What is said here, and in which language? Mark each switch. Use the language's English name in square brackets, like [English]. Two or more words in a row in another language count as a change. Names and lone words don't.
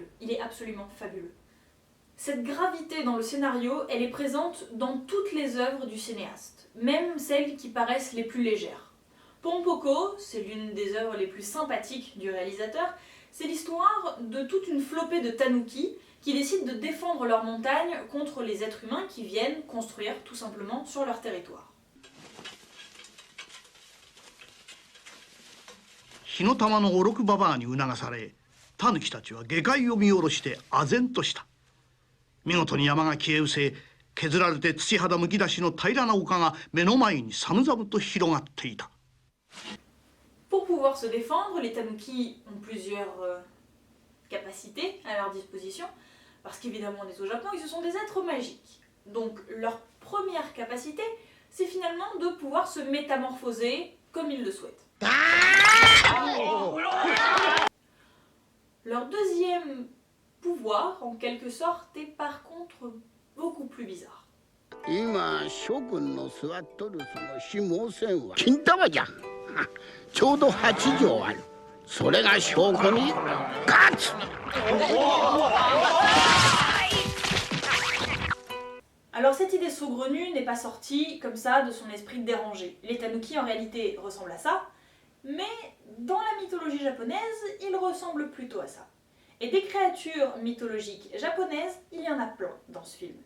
[French] Il est absolument fabuleux. Cette gravité dans le scénario, elle est présente dans toutes les œuvres du cinéaste, même celles qui paraissent les plus légères. Pompoko, c'est l'une des œuvres les plus sympathiques du réalisateur, c'est l'histoire de toute une flopée de tanuki qui décident de défendre leur montagne contre les êtres humains qui viennent construire tout simplement sur leur territoire. [Japanese] 火の玉のおろくばばあに促され、タヌキたちは下界を見下ろして唖然とした。見事に山が消え失せ、削られて土肌むき出しの平らな丘が目の前に寒々と広がっていた。 [French] Pour pouvoir se défendre, les tanuki ont plusieurs capacités à leur disposition, parce qu'évidemment on est au Japon et ce sont des êtres magiques. Donc leur première capacité, c'est finalement de pouvoir se métamorphoser comme ils le souhaitent. Leur deuxième pouvoir, en quelque sorte, est par contre beaucoup plus bizarre. [Japanese] 今諸君の座っとるその子毛線は金玉じゃ。ちょうど8畳ある。それが証拠に勝つ。 [French] Alors cette idée saugrenue n'est pas sortie comme ça de son esprit dérangé. Les tanuki en réalité ressemblent à ça, mais dans la mythologie japonaise, ils ressemblent plutôt à ça. Et des créatures mythologiques japonaises, il y en a plein dans ce film.